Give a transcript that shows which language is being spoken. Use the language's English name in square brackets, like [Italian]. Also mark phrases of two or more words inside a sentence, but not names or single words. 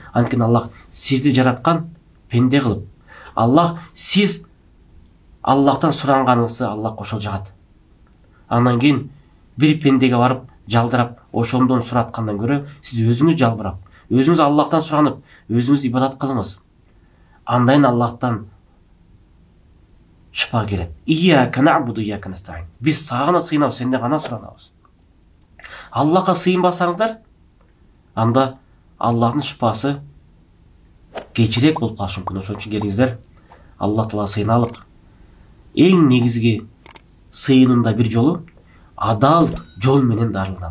[Kyrgyz] Анткени Аллах сизди жараткан пенде кылып. Аллах сиз Аллахтан суранганыңызды Аллах ошол жагат. Андан кийин бир пендеге барып жалдырап, ошондон сураткандан көрө, сиз өзүңүз жалбырап, өзүңүз Аллахтан суранып, өзүңүз ибадат кылыңыз. Андайын Аллахтан шыпа келет. [Arabic] إياك نعبد وإياك نستعين. [Kyrgyz] Биз сага сыйынабыз, сенден гана суранабыз. Аллахка сыйынбасаңыздар, анда Аллахтын шыпасы кечирээк болуп калышы мүмкүн. Ошон үчүн келиңиздер, Аллах Таала сыйыналык. Эң негизги сыйынында бир жолу адал жол менен дарыланам.